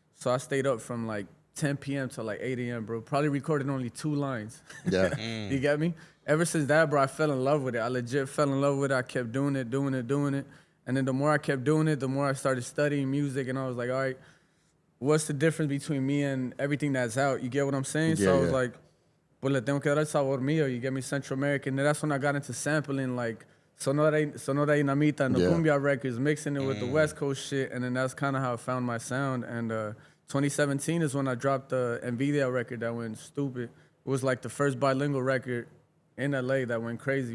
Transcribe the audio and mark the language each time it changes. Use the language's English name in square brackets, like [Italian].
[English] So I stayed up from like 10 p.m. to like 8 a.m., bro. Probably recorded only 2 lines. Yeah. You get me? Ever since that, bro, I fell in love with it. I legit fell in love with it. I kept doing it. And then the more I kept doing it, the more I started studying music. And I was like, all right, what's the difference between me and everything that's out? You get what I'm saying? Yeah, So I was yeah. [Spanish] like, pues le tengo que dar el sabor mío. [English] You get me? Central American. And that's when I got into sampling, like, Sonora y Namita and the Yeah. Cumbia records, mixing it with the West Coast shit. And then that's kind of how I found my sound. And 2017 is when I dropped the Nvidia record that went stupid. It was like the first bilingual record in LA that went crazy.